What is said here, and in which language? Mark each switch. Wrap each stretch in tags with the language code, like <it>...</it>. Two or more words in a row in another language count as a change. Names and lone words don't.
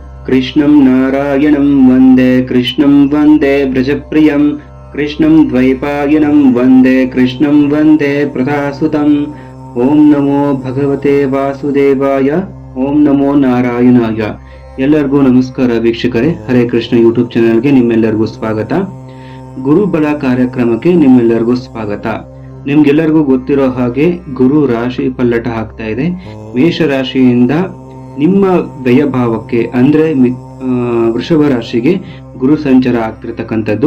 <sa>कृष्णं नारायणं वन्दे कृष्णं वन्दे व्रजप्रियं कृष्णं द्वैपायनं वन्दे कृष्णं वन्दे प्रदासुतम् ओम नमो भगवते वासुदेवाय ओम नमो नारायणाय</sa> <kn>ಎಲ್ಲರಿಗೂ ನಮಸ್ಕಾರ ವೀಕ್ಷಕರೇ. ಹರೇ ಕೃಷ್ಣ</kn> <en>YouTube channel</en> <kn>ನಿಮ್ಮೆಲ್ಲರಿಗೂ ಸ್ವಾಗತ. ಗುರುಬಲ ಕಾರ್ಯಕ್ರಮಕ್ಕೆ ನಿಮ್ಮೆಲ್ಲರಿಗೂ ಸ್ವಾಗತ. ನಿಮ್ಗೆಲ್ಲರಿಗೂ ಗೊತ್ತಿರೋ ಹಾಗೆ ಗುರು ರಾಶಿ ಪಲ್ಲಟ ಆಗ್ತಾ ಇದೆ. ಮೇಷ ರಾಶಿಯಿಂದ ನಿಮ್ಮ ವ್ಯಯಭಾವಕ್ಕೆ ಅಂದ್ರೆ ವೃಷಭ ರಾಶಿಗೆ ಗುರು ಸಂಚಾರ ಆಗ್ತಿರ್ತಕ್ಕಂಥದ್ದು.</kn>